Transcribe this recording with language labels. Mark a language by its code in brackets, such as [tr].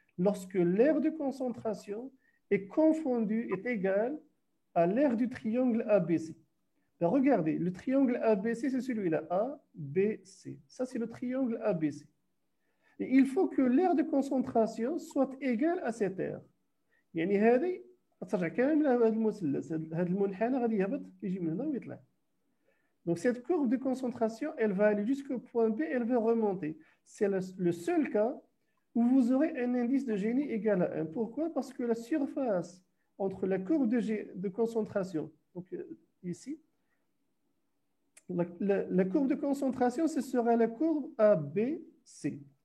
[fr] Lorsque l'aire de concentration est confondue, est égale à l'aire du triangle ABC. Ben regardez, le triangle ABC, c'est celui-là, A, B, C. Ça, c'est le triangle ABC. Et il faut que l'aire de concentration soit égale à cette aire. [ar] يعني هذه ترجع كامل هذا المثلث، هذا المنحنى غادي يهبط يجي من هنا ويطلع. [fr] Donc cette courbe de concentration, elle va aller jusqu'au point B, elle va remonter. C'est le seul cas où vous aurez un indice de Gini égal à 1. Pourquoi? Parce que la surface entre la courbe de concentration, donc ici, la courbe de concentration, ce sera la courbe ABC.